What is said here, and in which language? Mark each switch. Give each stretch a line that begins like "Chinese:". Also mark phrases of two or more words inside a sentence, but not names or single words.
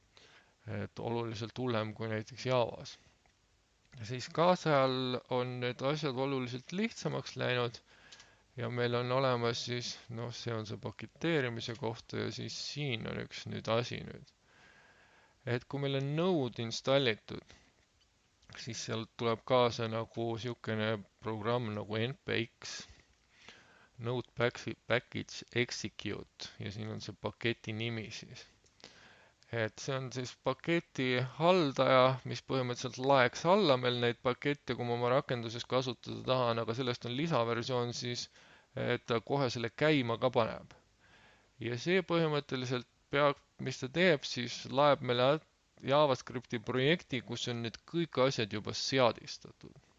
Estonian: Et oluliselt hullem kui näiteks Javas. Ja siis kaasajal on need asjad oluliselt lihtsamaks läinud ja meil on olemas siis, noh, see on see paketeerimise kohta ja siis siin on üks nüüd asi nüüd. Et kui meil on Node installitud, siis sealt tuleb kaasa nagu niisugune programm nagu npx,
English: Node package execute
Estonian: ja siin on see paketi nimi siis. Et see on siis paketi haldaja, mis põhimõtteliselt laeks alla meil neid pakette, kui ma oma rakenduses kasutada tahan, aga sellest on lisaversioon siis, et ta kohe selle käima ka paneb. Ja see põhimõtteliselt mis ta teeb, siis laeb meile JavaScripti projekti, kus on need kõik asjad juba seadistatud.